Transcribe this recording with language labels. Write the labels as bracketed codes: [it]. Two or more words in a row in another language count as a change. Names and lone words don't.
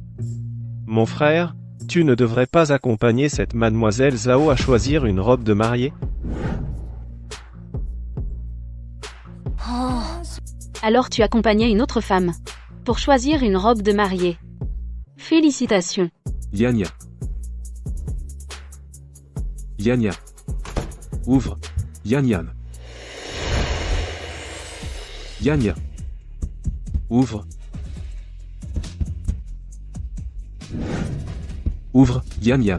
[fr] Mon frère, tu ne devrais pas accompagner cette mademoiselle Zhao à choisir une robe de mariée? Alors tu accompagnais une autre femme pour choisir une robe de mariée. Félicitations. Yan Yan. Yan Yan. Ouvre. Yan Yan. Yan Yan. Ouvre. Ouvre, Yan Yan.